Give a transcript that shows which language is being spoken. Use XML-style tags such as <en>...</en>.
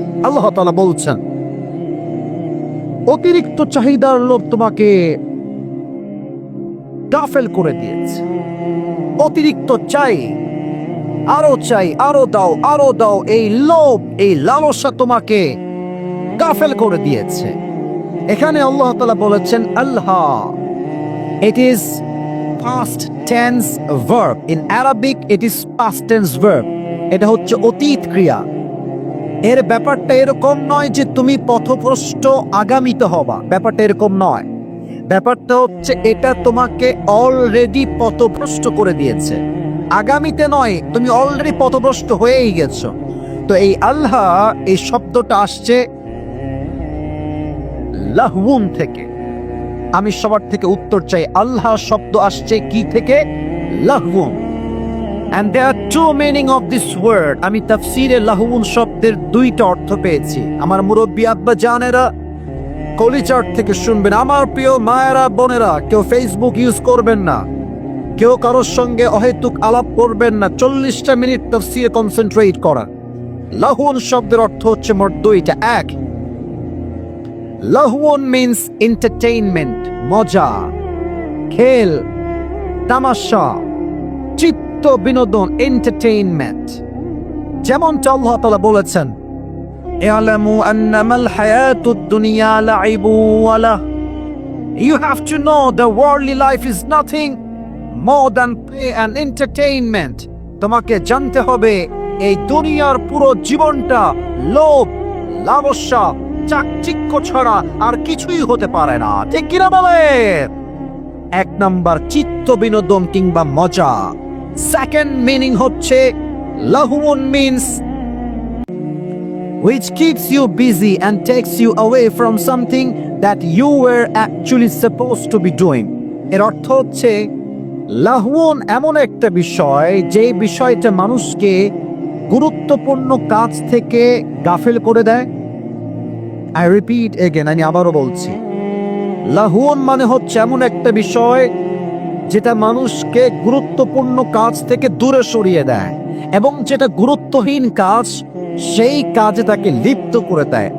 <bn>আল্লাহ তাআলা বলছেন অতিরিক্ত চাহিদার লোভ তোমাকে গাফেল করে দিয়েছে। অতিরিক্ত চাই, আরো চাই, আরো দাও, আরো দাও, এই লোভ, এই লালসা তোমাকে গাফেল করে দিয়েছে। এখানে আল্লাহ তাআলা বলেছেন আল্লাহ,</bn> <en>It is past tense verb. In Arabic it is past tense verb.</en> <bn>এটা হচ্ছে অতীত ক্রিয়া। এর ব্যাপারটা এরকম নয় যে তুমি পথভ্রষ্ট আগামীতে হবা, ব্যাপারটা এরকম নয়। ব্যাপারটা হচ্ছে এটা তোমাকে অলরেডি পথভ্রষ্ট করে দিয়েছে, আগামীতে নয়, তুমি অলরেডি পথভ্রষ্ট হয়েই গেছো। তো এই আল্লাহ, এই শব্দটা আসছে লাহউন থেকে। আমি সবার থেকে উত্তর চাই, আল্লাহ শব্দ আসছে কি থেকে? লাহউন।</bn> <en>And there are two meaning of this word.</en> <bn>আমি তাফসীরে লাহউন শব্দের দুইটা অর্থ পেয়েছি। আমার মুরব্বী আব্বা জানেরা কলিচার থেকে শুনবেন। আমার প্রিয় মায়েরা বোনেরা, কেউ ফেসবুক ইউজ করবেন না, কেউ কারোর সঙ্গে অহেতুক আলাপ করবেন না। 40টা মিনিট তাফসীরে কনসেন্ট্রেট করা। লাহউন শব্দের অর্থ হচ্ছে মোট দুইটা। এক, লাহউন মিন্স এন্টারটেইনমেন্ট, মজা, খেল, তামাশা, চিত্ত বিনোদন, এন্টারটেইনমেন্ট। যেমনটা আল্লাহ তাআলা বলেছেন,</bn> <ar>ইআলামু আন্নামাল হায়াতুদ দুনিয়া লাইবু ওয়া লাহ।</ar> <en>You have to know the worldly life is nothing more than play and entertainment.</en> <bn>তোমাকে জানতে হবে এই দুনিয়ার পুরো জীবনটা লোভ, লালসা, চাকচিক্য ছাড়া আর কিছুই হতে পারে না। ঠিক কিনা বলে? এক নাম্বার চিত্ত বিনোদন কিংবা মজা। সেকেন্ড মিনিং হচ্ছে লাহউন means</bn> <en>which keeps you busy and takes you away from something that you were actually supposed to be doing.</en> <bn>এর অর্থ হচ্ছে লাহউন এমন একটা বিষয় যে বিষয়টা মানুষকে গুরুত্বপূর্ণ কাজ থেকে গাফেল করে দেয়।</bn> <en>I repeat again,</en> <bn>আমি আবারও বলছি, লাহউন মানে হচ্ছে এমন একটা বিষয় যেটা মানুষকে গুরুত্বপূর্ণ কাজ থেকে দূরে সরিয়ে দেয়, এবং যেটা গুরুত্বহীন কাজ সেই কাজে তাকে লিপ্ত করে দেয়।</bn>